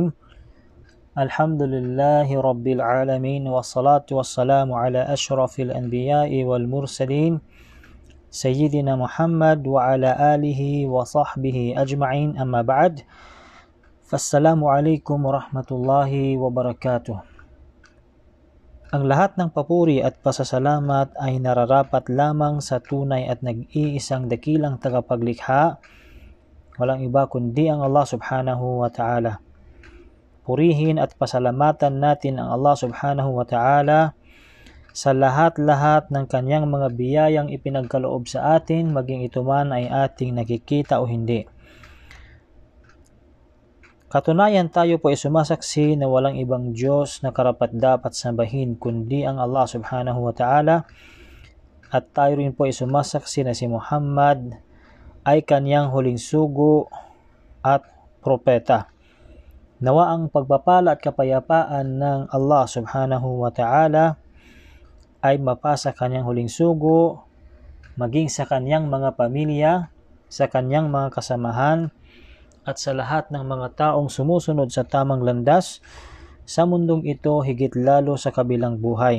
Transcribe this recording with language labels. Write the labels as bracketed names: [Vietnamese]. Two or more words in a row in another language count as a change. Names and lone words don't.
[Arabic] الحمد لله رب العالمين، والصلاة والسلام على أشرف الأنبياء والمرسلين سيدنا محمد وعلى آله وصحبه أجمعين، أما بعد. فالسلام عليكم ورحمة الله وبركاته. [Filipino] Ang lahat ng papuri at pasasalamat ay nararapat lamang sa tunay at nag-iisang dakilang tagapaglikha, walang iba kundi ang [Arabic] الله سبحانه وتعالى. [Filipino] Purihin at pasalamatan natin ang [Arabic] الله سبحانه وتعالى [Filipino] sa lahat-lahat ng kanyang mga biyayang ipinagkaloob sa atin, maging ito man ay ating nakikita o hindi. Katunayan, tayo po ay sumasaksi na walang ibang Diyos na karapat-dapat sambahin kundi ang [Arabic] الله سبحانه وتعالى, [Filipino] at tayo rin po ay sumasaksi na si Muhammad ay kanyang huling sugo at propeta. Nawa ang pagpapala at kapayapaan ng [Arabic] الله سبحانه وتعالى [Filipino] ay mapasa kanyang huling sugo, maging sa kanyang mga pamilya, sa kanyang mga kasamahan, at sa lahat ng mga taong sumusunod sa tamang landas sa mundong ito, higit lalo sa kabilang buhay.